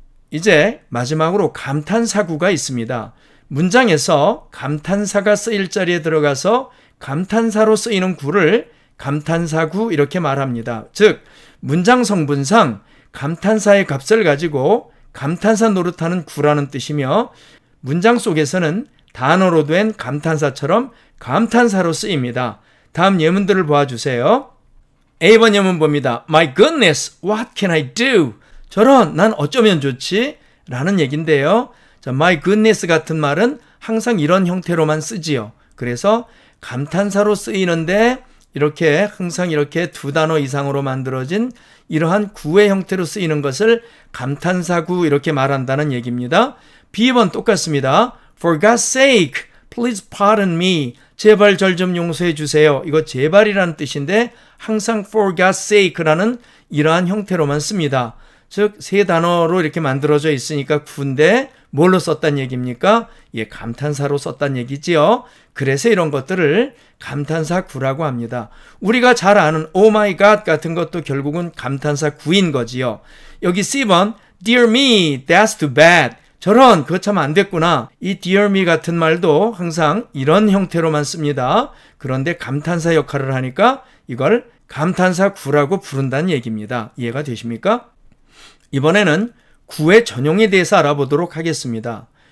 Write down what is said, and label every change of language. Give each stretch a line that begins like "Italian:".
Korean: 이제 마지막으로 감탄사구가 있습니다. 문장에서 감탄사가 쓰일 자리에 들어가서 감탄사로 쓰이는 구를 감탄사구 이렇게 말합니다. 즉 문장 성분상 감탄사의 값을 가지고 감탄사 노릇하는 구라는 뜻이며 문장 속에서는 단어로 된 감탄사처럼 감탄사로 쓰입니다. 다음 예문들을 보아주세요. A번 예문 봅니다.
English: My goodness, what can I do?
Korean: 저런, 난 어쩌면 좋지? 라는 얘기인데요. 자,
English: my goodness
Korean: 같은 말은 항상 이런 형태로만 쓰지요. 그래서 감탄사로 쓰이는데 이렇게 항상 이렇게 두 단어 이상으로 만들어진 이러한 구의 형태로 쓰이는 것을 감탄사구 이렇게 말한다는 얘기입니다. B번 똑같습니다.
English: For God's sake, please pardon me.
Korean: 제발 절 좀 용서해 주세요. 이거 제발이라는 뜻인데 항상
English: for God's sake
Korean: 라는 이러한 형태로만 씁니다. 즉 세 단어로 이렇게 만들어져 있으니까 구인데 뭘로 썼단 얘기입니까? 예, 감탄사로 썼단 얘기지요. 그래서 이런 것들을 감탄사 구라고 합니다. 우리가 잘 아는
English: Oh my God
Korean: 같은 것도 결국은 감탄사 구인 거지요. 여기 C번
English: Dear me, that's too bad.
Korean: 저런, 그거 참 안 됐구나. 이
English: dear me
Korean: 같은 말도 항상 이런 형태로만 씁니다. 그런데 감탄사 역할을 하니까 이걸 감탄사 구라고 부른다는 얘기입니다. 이해가 되십니까? 이번에는 구의 전용에 대해서 알아보도록 하겠습니다.